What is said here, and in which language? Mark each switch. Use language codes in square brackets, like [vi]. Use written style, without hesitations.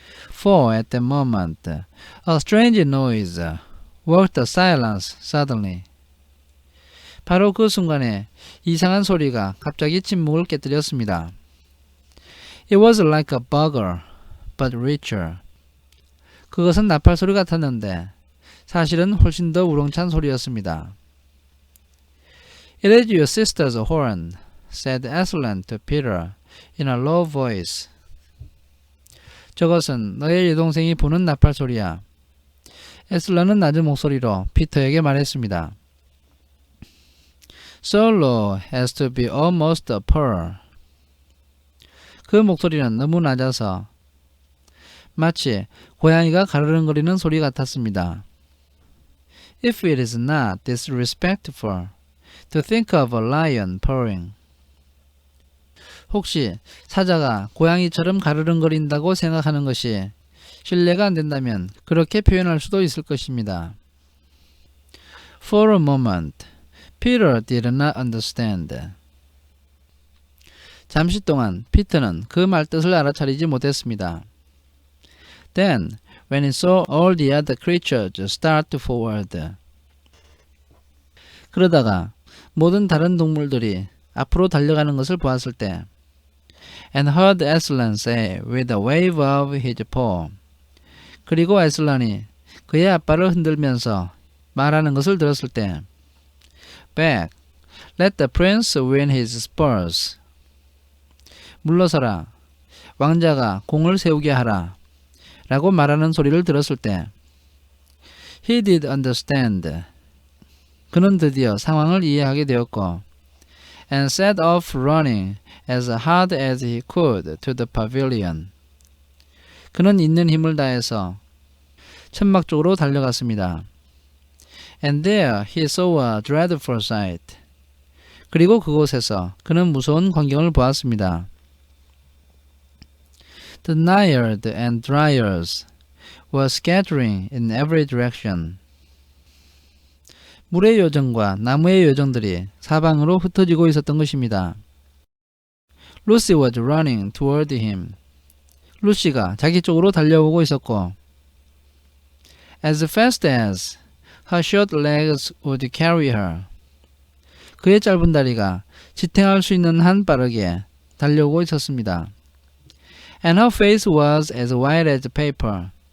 [en] For at that moment, a strange noise broke the silence suddenly. [ko] 바로 그 순간에 이상한 소리가 갑자기 침묵을 깨뜨렸습니다. [en] It was like a bugle, but richer. [ko] 그것은 나팔 소리 같았는데 사실은 훨씬 더 우렁찬 소리였습니다. [en] It is your sister's horn, said Aslan to Peter in a low voice. [ko] 저것은 너의 여동생이 부는 나팔 소리야. 에슬란은 낮은 목소리로 피터에게 말했습니다. [en] So low as to be almost a purr. [ko] 그 목소리는 너무 낮아서 마치 고양이가 가르릉거리는 소리 같았습니다. [en] If it is not disrespectful to think of a lion purring. [ko] 혹시 사자가 고양이처럼 가르릉거린다고 생각하는 것이 신뢰가 안 된다면 그렇게 표현할 수도 있을 것입니다. [en] For a moment, Peter did not understand. [ko] 잠시 동안 피터는 그 말뜻을 알아차리지 못했습니다. [en] Then, when he saw all the other creatures start forward. [ko] 그러다가 모든 다른 동물들이 앞으로 달려가는 것을 보았을 때 [en] and heard Aslan say with a wave of his paw. [ko] 그리고 에슬란이 그의 앞발을 흔들면서 말하는 것을 들었을 때 [en] Back, let the prince win his spurs. [ko] 물러서라, 왕자가 공을 세우게 하라 라고 말하는 소리를 들었을 때 [en] He did understand. [ko] 그는 드디어 상황을 이해하게 되었고 [en] and set off running as hard as he could to the pavilion. [ko] 그는 있는 힘을 다해서 천막 쪽으로 달려갔습니다. [en] And there he saw a dreadful sight. [ko] 그리고 그곳에서 그는 무서운 광경을 보았습니다. [en] The naiad and dryers were scattering in every direction. [ko] 물의 요정과 나무의 요정들이 사방으로 흩어지고 있었던 것입니다. [en] Lucy was running toward him. [ko] 루시가 자기 쪽으로 달려오고 있었고 [en] as fast as her short legs would carry her. [ko] 그의 짧은 다리가 지탱할 수 있는 한 빠르게 달려오고 있었습니다. [en] And her face was as white as paper.